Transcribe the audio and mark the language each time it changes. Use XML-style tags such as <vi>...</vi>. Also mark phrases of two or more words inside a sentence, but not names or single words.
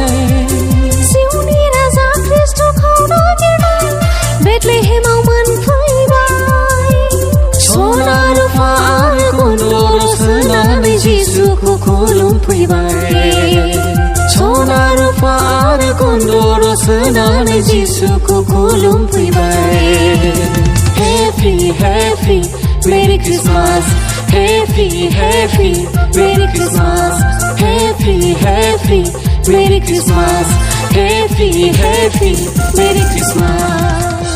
<brx>जिउनि राजा ख्रिस्टखौ नागिरना बेथलेहेमाव मोनफैबाय सना रुफा आरो गन्दर सोनानै जिसुखौ खुलुमफैबाय सना रुफा आरो गन्दर सोनानै जिसुखौ खुलुमफैबाय</brx> <en>Happy Happy Merry Christmas Happy Happy Merry Christmas Happy Happy Merry Christmas Happy Happy Merry Christmas</en>